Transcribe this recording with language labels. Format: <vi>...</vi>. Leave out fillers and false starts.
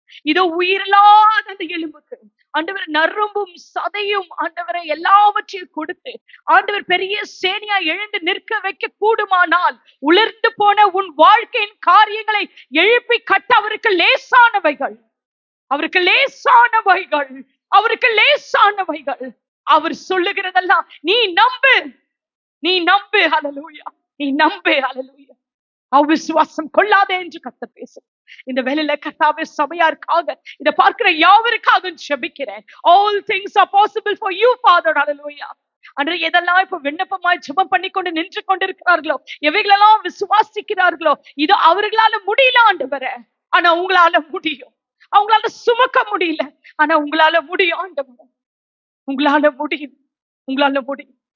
<ta>இதோ உயிரில்லாத அந்த எலும்புக்கு ஆண்டவர் நரம்பும் சதையும் ஆண்டவரை எல்லாவற்றையும் கொடுத்து ஆண்டவர் பெரிய சேனையா எழுந்து நிற்க வைக்க கூடுமானால் உலர்ந்து போன உன் வாழ்க்கையின் காரியங்களை எழுப்பி கட்ட அவருக்கு லேசானவைகள், அவருக்கு லேசானவைகள், அவருக்கு லேசானவைகள். அவர் சொல்லுகிறதெல்லாம் நீ நம்பு, நீ நம்பு. ஹல்லேலூயா, நீ நம்பு. ஹல்லேலூயா. அவிசுவாசம் கொள்ளாதே என்று கர்த்தர் பேசும். இந்த வேளையில கர்த்தாவே சபையாருக்காக இதை பார்க்கிற யாவருக்காக ஜெபிக்கிறேன்.</ta> <en>All things are possible for you, Father. Hallelujah.</en> <ta>அன்று எதெல்லாம் இப்ப விண்ணப்பமாய் ஜெபம் பண்ணி கொண்டு நின்று கொண்டிருக்கிறார்களோ, எவைகளெல்லாம் விசுவாசிக்கிறார்களோ, இது அவர்களால முடியல ஆண்டவரே, ஆனா உங்களால முடியும். அவங்களால சுமக்க முடியல, ஆனா உங்களால முடியும் ஆண்டவரே, உங்களால முடியும், உங்களால முடியும்.</ta>